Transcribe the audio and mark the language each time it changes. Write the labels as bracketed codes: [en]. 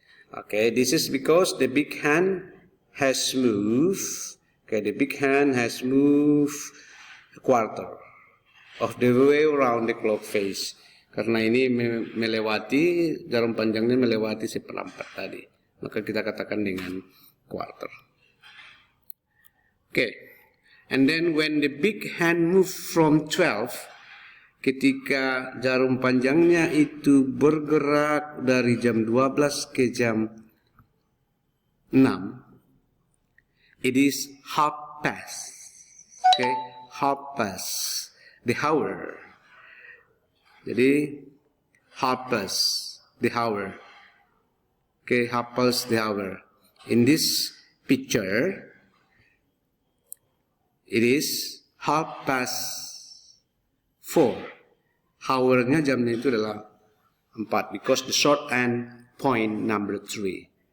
[en] Okay, this is because the big hand has moved, okay, the big hand has moved a quarter of the way around the clock face. [id] Karena ini melewati, jarum panjangnya melewati seperempat tadi, maka kita katakan dengan quarter. [en] Okay. And then when the big hand moves from 12, [id] ketika jarum panjangnya itu bergerak dari jam 12 ke jam 6, [en] it is half past, okay, half past the hour. Jadi half past the hour, okay, half past the hour. In this picture, it is half past 4. [id] Hour-nya jamnya itu adalah [en] 4, because the short end point number 3.